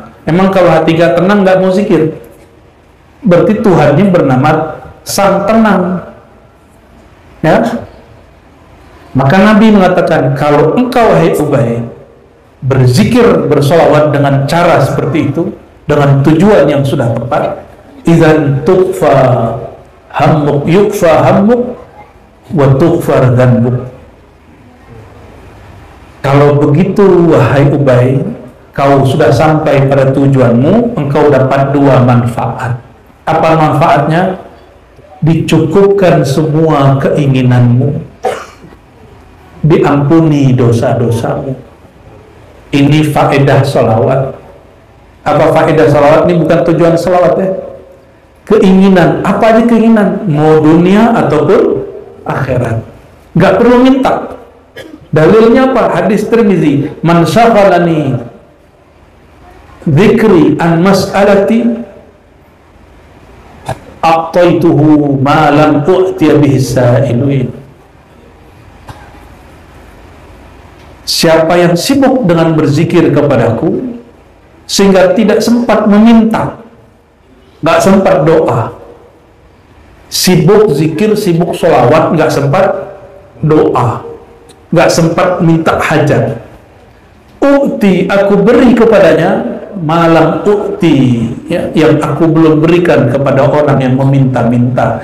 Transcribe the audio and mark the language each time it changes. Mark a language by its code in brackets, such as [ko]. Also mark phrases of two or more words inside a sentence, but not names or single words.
[id] Emang kalau hati gak tenang gak mau zikir? Berarti Tuhannya bernama Sang Tenang. Ya. Maka Nabi mengatakan, kalau engkau wahai Ubay berzikir, bersolawat dengan cara seperti itu, dengan tujuan yang sudah tepat, [ar] إذن تكفى همك يكفى همك وتغفر ذنبك. [id] Kalau begitu wahai Ubay, kau sudah sampai pada tujuanmu, engkau dapat dua manfaat. Apa manfaatnya? Dicukupkan semua keinginanmu, diampuni dosa-dosamu. Ini faedah sholawat. Apa faedah salawat? Ini bukan tujuan salawat ya. Keinginan, apa aja keinginan, mau dunia ataupun akhirat. Nggak perlu minta. Dalilnya apa? Hadis Tirmizi, [ar] من شغلني ذكري عن مسألتي أعطيته ما لم أعطي به سائلين. [id] Siapa yang sibuk dengan berzikir kepadaku sehingga tidak sempat meminta, nggak sempat doa, sibuk zikir, sibuk sholawat, nggak sempat doa, nggak sempat minta hajat, u'ti, aku beri kepadanya [ar] ما لم أعط, [id] ya, yang aku belum berikan kepada orang yang meminta-minta.